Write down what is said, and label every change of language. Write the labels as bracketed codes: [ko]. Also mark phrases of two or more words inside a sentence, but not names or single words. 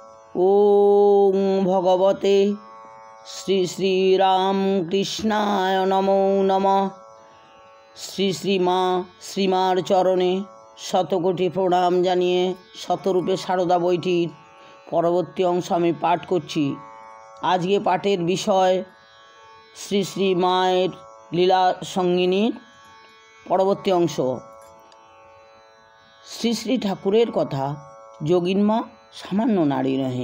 [sa] ओं भगवते श्री श्रीरामकृष्णाय नमो नमः। [bn] শ্রী শ্রীমা শ্রীমার চরণে শতকোটি প্রণাম জানিয়ে শতরূপে সারদা বইটির পরবর্তী অংশ আমি পাঠ করছি। আজকে পাঠের বিষয় শ্রী শ্রী মায়ের লীলা সঙ্গিনীর পরবর্তী অংশ। শ্রী শ্রী ঠাকুরের কথা যোগিন মা সামান্য নারী নহে।